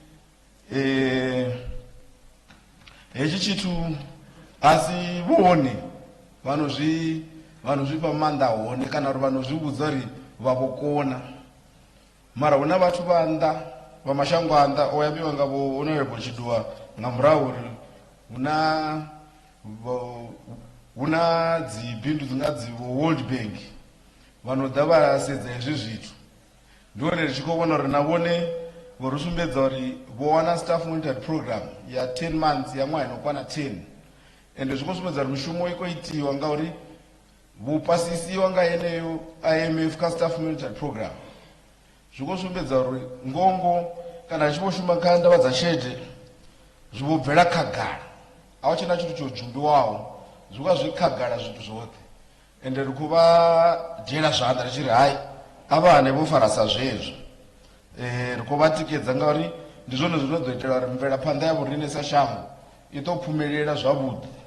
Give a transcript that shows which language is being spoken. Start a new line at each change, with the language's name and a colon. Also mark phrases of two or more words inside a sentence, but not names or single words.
Venda: hetshi tshithu a si vhone vhano zwi fha maanḓa hone kana uri vhano zwi vhudza uri vha vho kona mara hu na vhathu vha nnḓa vha mashango a nnḓa o yambiwa nga vho honorable Chiduwa nga murahu uri hu na dzi bindu dzi nga dzi World Bank vhano ḓa vha sedza hezwi zwithu ndi hone ri tshi khou vhona uri na vhone vho ri sumbedza uri vho wana
English: staff monitored
Venda: program ya 10 months ya ṅwaha inokwana 10 ende zwi khou sumbedza uri mishumo i khou itiwa ngauri vho pasisiwa nga yeneyo IMF kha
English: staff monitored program
Venda: zwi khou sumbedza uri ngongo kana ri tshi vho shuma kha ndavha dza tshelede zwi vho bvela khagala a hu tshena tshithu tsho dzumbiwaho zwi vha zwi khagala zwithu zwoṱhe ende ri khou vha dzhiela zwanḓa ri tshi ri hayi a vha hane vho farasa zwezwo ri khou vha tikedza ngauri ndi zwone zwino itela uri mvelaphanḓa ya vhorine sa shango i ḓo phumelela zwavhuḓi.